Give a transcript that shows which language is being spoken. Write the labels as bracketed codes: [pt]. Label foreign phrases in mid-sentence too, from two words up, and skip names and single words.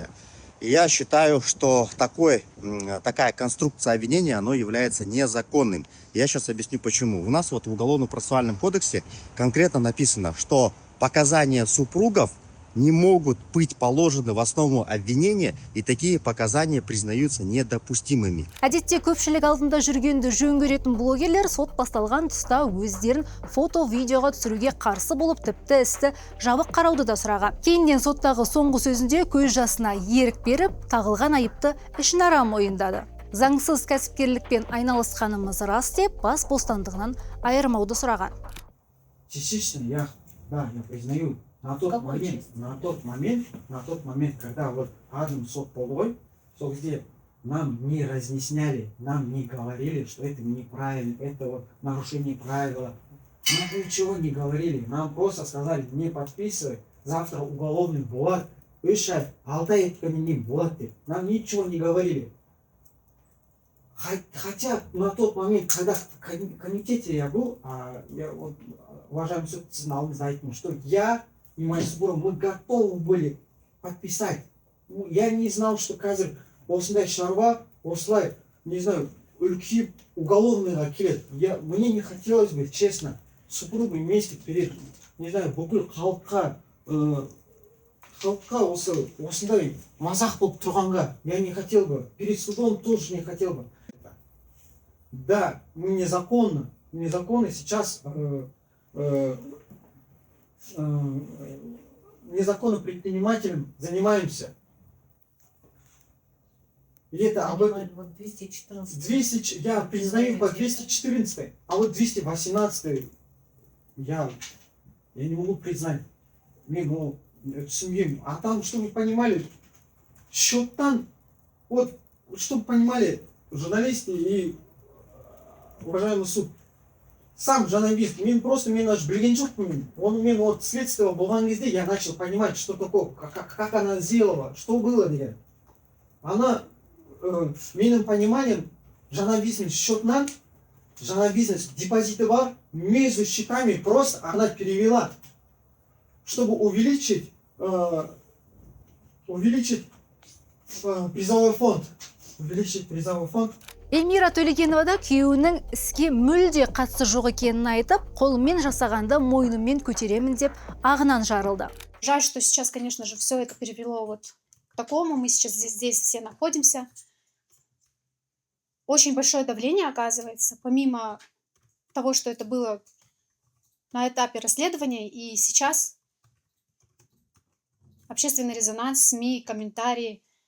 [ru] И я считаю, что такая конструкция обвинения, оно является незаконным. Я сейчас объясню почему. У нас в Уголовно-процессуальном кодексе конкретно написано, что показания супругов не могут быть положены в основу обвинения, и такие показания признаются недопустимыми. [kk] Әдетте көпшілік алдында жүргенді жөн көретін блогерлер сот басталған тұста өздерін фото-видеоға түсіруге қарсы болып, тіпті істі жабық қарауды да сұраған. Кейіннен соттағы соңғы сөзінде көз жасына ерік беріп, тағылған айыпты ішінара мойындады. Заңсыз кәсіпкерлікпен айналысқанымыз рас деп, бас бостандығынан айырмауды сұраған. [ru] Частично я признаю. На тот момент, когда вот Адам сот полой, сол где нам не разъясняли, нам не говорили, что это неправильно, это вот нарушение правила. Нам ничего не говорили, нам просто сказали, не подписывай, завтра уголовный будет, еще алтай не будет. Нам ничего не говорили. Хотя на тот момент, когда в комитете я был, я вот, уважаемый суд, знал, что я и моя супруга, мы готовы были подписать. Я не знал, что [kk] қазір осындай шаруа, осылай, [ru] не знаю, [kk] үлкен уголовныйға келеді. [ru] Мне не хотелось бы, честно, супругу вместе перед, не знаю, [kk] бүкіл халыққа осындай мазақ болып тұрғанға, [ru] я не хотел бы, перед судом тоже не хотел бы. Да, мы незаконно сейчас незаконным предпринимателем занимаемся. И это об этом 214. Я признаю по 214, а вот 218 я не могу признать. А там, чтобы вы понимали, счеттан, вот, чтобы понимали журналисты и уважаемый суд, сам журналист, [kk] мен аж білген жоқпын. Мен вот следствие болған кезде [ru] я начал понимать, что такое, как она сделала, что было деген. Она, [kk] менің пониманием, жаңа бизнес счетнан, жаңа бизнес депозиты бар, [ru] между счетами просто она перевела, чтобы увеличить призовой фонд. [kk] Эльмира Төлегенова да күйеуінің іске мүлде қатысы жоқ екенін айтып, қолымен жасағанды мойныммен көтеремін деп ағынан жарылды. [ru] Жаль, что сейчас, конечно же, все это перевело вот к такому. Мы сейчас здесь все находимся. Очень большое давление оказывается, помимо того, что это было на этапе расследования, и сейчас общественный резонанс, СМИ, комментарии.